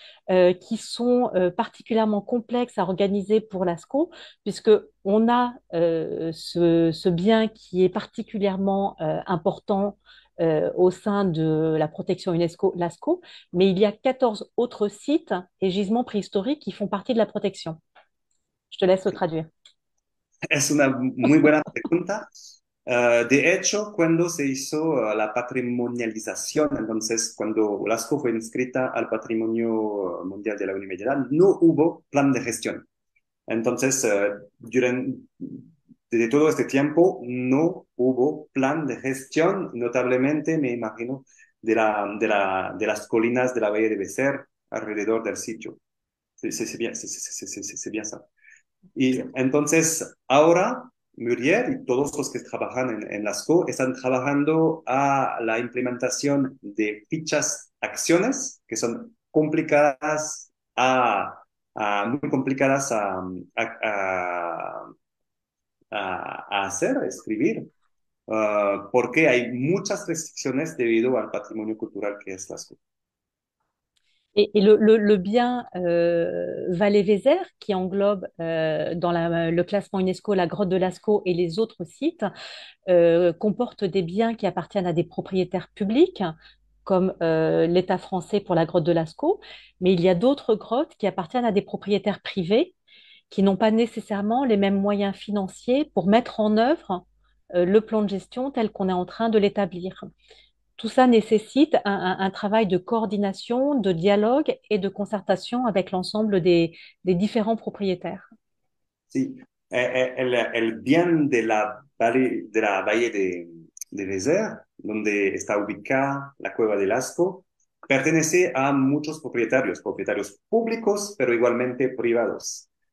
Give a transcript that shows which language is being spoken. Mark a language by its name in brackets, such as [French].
[French] qui sont particulièrement complexes à organiser pour l'ASCO, puisque on a ce bien qui est particulièrement important au sein de la protection UNESCO, l'ASCO, mais il y a 14 autres sites et gisements préhistoriques qui font partie de la protection. Je te laisse le traduire. [Spanish] Es una muy buena pregunta. De hecho, cuando se hizo la patrimonialización, entonces cuando Lascaux fue inscrita al Patrimonio Mundial de la Humanidad, no hubo plan de gestión. Entonces, desde todo este tiempo no hubo plan de gestión, notablemente, me imagino, de las colinas de la Valle de Becer alrededor del sitio. Se bien sabe. Y entonces, ahora Muriel y todos los que trabajan en Lascaux están trabajando a la implementación de fichas acciones que son complicadas muy complicadas a hacer, a escribir, porque hay muchas restricciones debido al patrimonio cultural que es Lascaux. [French] Et le bien Vallée-Vézère, qui englobe dans le classement UNESCO la grotte de Lascaux et les autres sites, comporte des biens qui appartiennent à des propriétaires publics, comme l'État français pour la grotte de Lascaux, mais il y a d'autres grottes qui appartiennent à des propriétaires privés qui n'ont pas nécessairement les mêmes moyens financiers pour mettre en œuvre le plan de gestion tel qu'on est en train de l'établir. Tout ça nécessite un travail de coordination, de dialogue et de concertation avec l'ensemble des différents propriétaires. [Spanish] Sí, el bien de la Valle de Vézère, donde está ubicada la cueva de Lasco, pertenece a muchos propietarios, propietarios públicos, pero igualmente privados.